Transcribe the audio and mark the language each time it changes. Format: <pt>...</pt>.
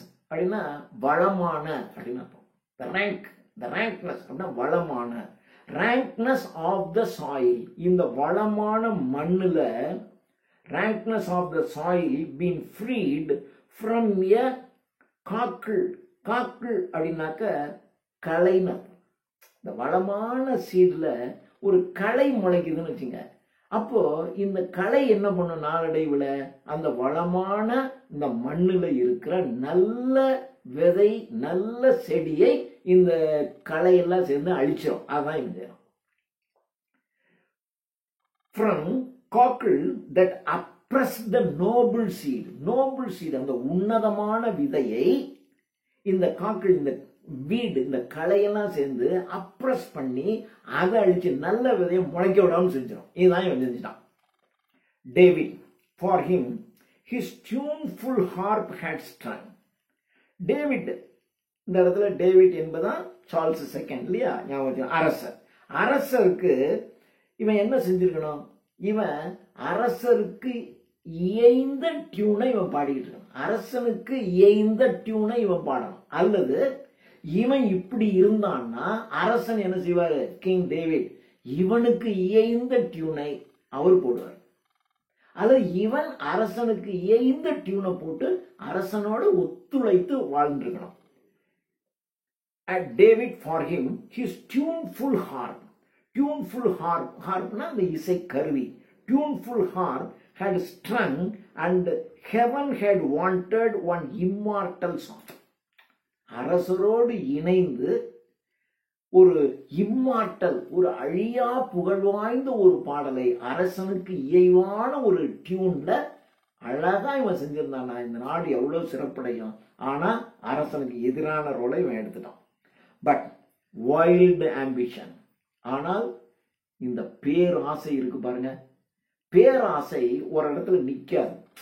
<ta>அப்படின்னா வளமான அப்படின்னா,</ta> <en>the rankness</en> <ta>அப்படின்னா வளமான,</ta> <en>rankness of the soil,</en> <ta>இந்த வளமான மண்ணுல</ta> <en>rankness of the soil been freed from a</en> <ta>காக்கள் அப்படின்னாக்க களைன்னு. இந்த வளமான சீட்ல ஒரு களை முளைக்குதுன்னு வச்சுங்க. அப்போ இந்த களை என்ன பண்ணும்? நாளடைவுல அந்த வளமான இந்த மண்ணுல இருக்கிற நல்ல விதை, நல்ல செடியை இந்த களையெல்லாம் சேர்ந்து அழிச்சிடும். அதான் இந்த</ta> <en>from cockle that oppress the noble seed,</en> <ta>அந்த உன்னதமான விதையை இந்த காக்கள், இந்த வீடு, இந்த களையெல்லாம் சேர்ந்து அப்ரஸ் பண்ணி அதை அழிச்சு நல்ல விதையை முளைக்க விடாமல் செஞ்சிடும். இதுதான் இவன் செஞ்சுட்டான்.</ta> <en>David, for him his tuneful harp had strung.</en> <ta>David, இந்த இடத்துல டேவிட் என்பதான் சார்ல்ஸ் செகண்ட் இல்லையா? அரசருக்கு இவன் என்ன செஞ்சிருக்கணும்? இவன் அரசருக்கு இயைந்த டியூனை இவன் பாடிக்கிட்டு இருக்கான். அரசனுக்கு இயைந்த டியூனை இவன் பாடணும். அல்லது இவன் இப்படி இருந்தான்னா அரசன் என்ன செய்வாரு? கிங் டேவிட் இவனுக்கு இயைந்த டியூனை அவர் போடுவார். அல்லது இவன் அரசனுக்கு இயைந்த டியூனை போட்டு அரசனோட ஒத்துழைத்து வாழ்ந்துருக்கணும்.</ta> <en>At David, for him his tuneful harp,</en> <ta>harpனா அந்த இசை கருவி,</ta> <en>tuneful harp had strung and heaven had wanted one immortal song.</en> <ta>அரசரோடு இணைந்து ஒரு இம்மார்டல், ஒரு அழியா புகழ் வாய்ந்த ஒரு பாடலை அரசனுக்கு இயைவான ஒரு டியூன்ல அழகா இவன் செஞ்சிருந்தானா இந்த நாடு எவ்வளவு சிறப்படையும். ஆனா அரசனுக்கு எதிரான ரோலை இவன் எடுத்துட்டான்.</ta> <en>but wild ambition,</en> <ta>ஆனால் இந்த பேராசை இருக்கு பாருங்க, பேராசை ஒரு இடத்துல நிக்காது.</ta>